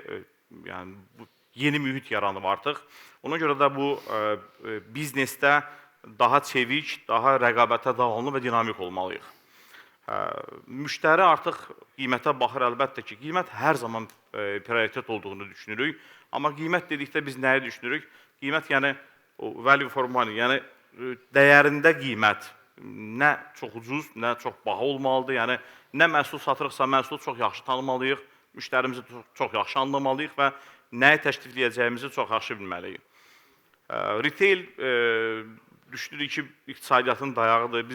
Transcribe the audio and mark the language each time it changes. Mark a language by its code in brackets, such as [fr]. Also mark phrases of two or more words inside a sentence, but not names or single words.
[az] Yəni bu yeni mühit yaranıb artıq. Ona görə də bu biznesdə daha çevik, daha rəqabətə davamlı və dinamik olmalıyıq. Müştəri artıq qiymətə baxır, əlbəttə ki, qiymət hər zaman prioritet olduğunu düşünürük. Amma qiymət dedikdə biz nəyi düşünürük? Qiymət yəni [en] value for money, [az] yəni dəyərində qiymət nə çox ucuz, nə çox baha olmalıdır. Yəni nə məhsul satırıqsa, məhsulu çox yaxşı tanımalıyıq, müştərimizi çox yaxşı anlamalıyıq və nəyi təklifləyəcəyimizi çox yaxşı bilməliyik. Retail düşünürük ki, iqtisadiyyatın dayağıdır.